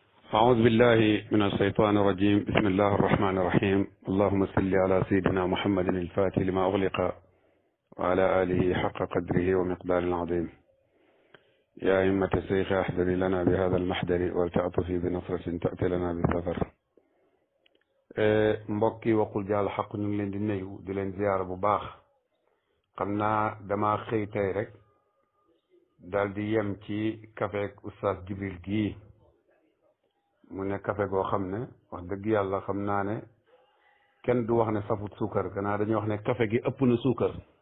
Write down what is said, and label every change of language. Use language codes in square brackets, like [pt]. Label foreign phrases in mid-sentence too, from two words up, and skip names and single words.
[ar] أعوذ بالله من الشيطان الرجيم بسم الله الرحمن الرحيم اللهم صل على سيدنا محمد الفاتح لما أغلق وعلى آله حق قدره ومقدار العظيم يا أئمة الشيخ أحضر لنا بهذا المحضر ولتعطفي بنصرة تأتي لنا بالسفر [wo] mbokki Waxul Jaal xaq ñu ngi leen di nuyu di leen ziyaara bu baax xam naa dama xëy tey rek daal di yem ci kafeek oustaz Jibril gii mu ne kafe goo xam ne wax dëgg yàlla xam naa ne kenn du wax ne safut suukar gannaaw dañuy wax ne kafe gi ëpp na suukar